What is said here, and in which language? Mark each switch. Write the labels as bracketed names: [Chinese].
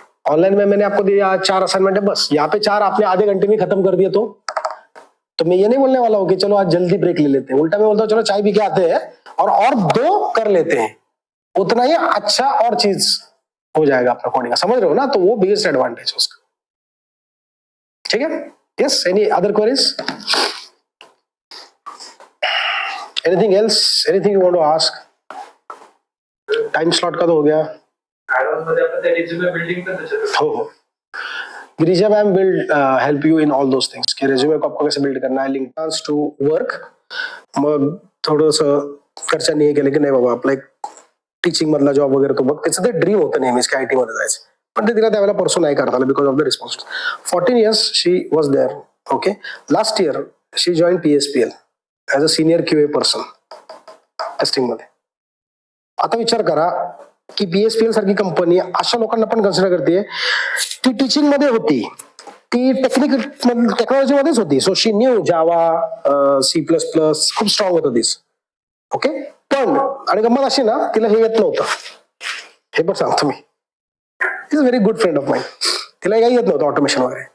[Hindi] Online में मैंने आपको दिया 4 असाइनमेंट है बस, यहाँ पे 4 आपने आधे घंटे में खत्म कर दिया, तो मैं ये नहीं बोलने वाला हूँ कि चलो आज जल्दी ब्रेक ले लेते हैं, उल्टा मैं बोलता हूँ चलो चाय पी के आते हैं और 2 कर लेते हैं, उतना ही अच्छा और चीज हो जाएगा अपना कोडिंग का, समझ रहे हो ना? तो वो बिगेस्ट एडवांटेज है उसका। ठीक है, [English] Yes, any other queries, anything else, anything you want to ask? [Hindi] Time slot का तो हो गया। [Marathi] ऍडव्हान्स मध्ये आपण त्या रिझ्यूमे बिल्डिंग पण त्याच्यात [English] हो, Girija ma'am will help you in all those things, [Hindi] कि रेज्यूमे को आपको कैसे बिल्ड करना है, [English] Link to work. [Marathi] मग थोडंसं खर्चा नाही केलं की नाही बाबा आपला एक टीचिंग मधला जॉब वगैरे, तो बघ त्याचं ते ड्रीम होतं नेहमीच की आयटी मध्ये जायचं, पण ते तिला त्यावेळेला परसू नाही करता आलं [English] Because of the responsibility. 14 years she was there. Okay, last year she join PSPL as a senior QA person testing मध्ये। [Marathi] आता विचार करा की PSPL सारखी कंपनी अशा लोकांना पण कन्सिडर करते, ती टीचिंग मध्ये होती, ती टेक्नॉलॉजी मध्येच होती, [English] so she knew Java, [Marathi] C++, खूप स्ट्रॉंग होतं दिस. ओके, पण आणि गंमत अशी ना, तिला हे येत नव्हतं, हे पण सांगतो मी, [English] is a very good friend of mine, [Marathi] तिला काही येत नव्हतं ऑटोमेशन वगैरे.